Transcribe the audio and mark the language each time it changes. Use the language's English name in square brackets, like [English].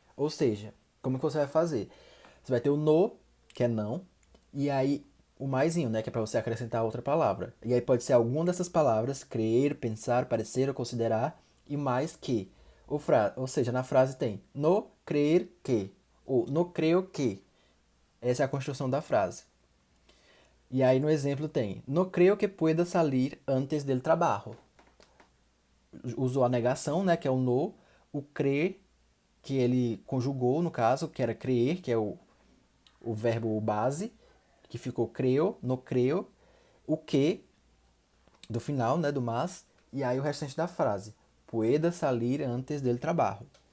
[Portuguese] Ou seja, como que você vai fazer? Você vai ter o no, que é não, e aí o maisinho, né, que é para você acrescentar outra palavra. E aí pode ser alguma dessas palavras, crer, pensar, parecer ou considerar, e mais que. Ou seja, na frase tem no crer que, ou no creio que. Essa é a construção da frase. E aí no exemplo tem: [Spanish] no creio que pueda salir antes del trabajo. [Portuguese] Usou a negação, né, que é o no, o crer, que ele conjugou no caso, que era crer, que é o verbo base, que ficou creo, no creo, o que, do final, né, do mas, e aí o restante da frase: [Spanish] pueda salir antes del trabajo.